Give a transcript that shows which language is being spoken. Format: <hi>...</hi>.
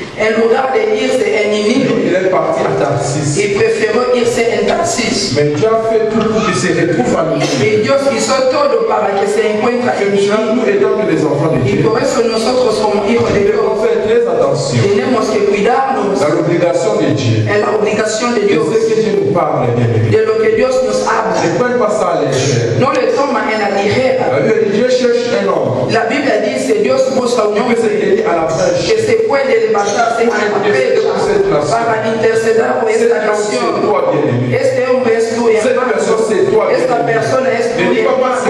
<es>en lugar de irse en Ninive,</es> <fr>il est parti à Tarsis.</fr> <es>Il prefirió irse en Tarsis.</es> <fr>Mais Dieu a fait tout pour qu'il se retrouve à Ninive.</fr> <es>Y Dios hizo todo para que se encuentre en Ninive.</es> <fr>Nous étant que les enfants de Dieu,</fr> <es>y por eso nosotros como hijos de Dios</es> <fr>devons faire très attention.</fr> <es>Tenemos que cuidarnos</es> <fr>dans l'obligation de Dieu.</fr> <es>En la obligación de Dios.</es> <fr>De ce que Dieu nous parle,</fr> <es>de lo que Dios nos habla.</es> <fr>Ne prenne pas ça à légère.</fr> <es>No le toma en la ligera.</es> <fr>La Bible dit Dieu cherche un homme.</fr> <es>La Biblia dice Dios busca un hombre que se puede levantarse a la brecha para interceder por esta nación. Este hombre es tu hermano. Esta persona es tu hermano.</es>